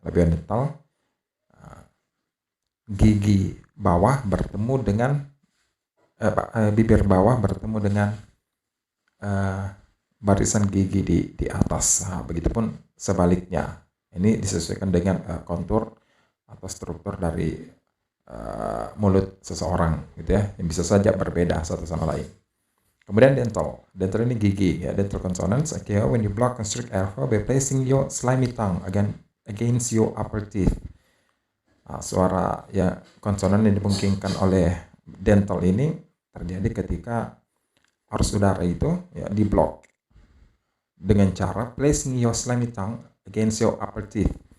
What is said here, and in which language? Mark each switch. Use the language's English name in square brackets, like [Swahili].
[Indonesian] Labiodental, gigi bawah bertemu dengan bibir bawah bertemu dengan barisan gigi di atas. Begitupun sebaliknya. Ini disesuaikan dengan kontur atau struktur dari mulut seseorang gitu ya, yang bisa saja berbeda satu sama lain. Kemudian dental ini gigi ya. [English] Dental consonants occur when you block constrict airflow by placing your slimy tongue against your upper teeth. [Indonesian] Suara ya konsonan yang dimungkinkan oleh dental ini terjadi ketika arus udara itu ya diblok dengan cara [English] placing your slimy tongue against your upper teeth.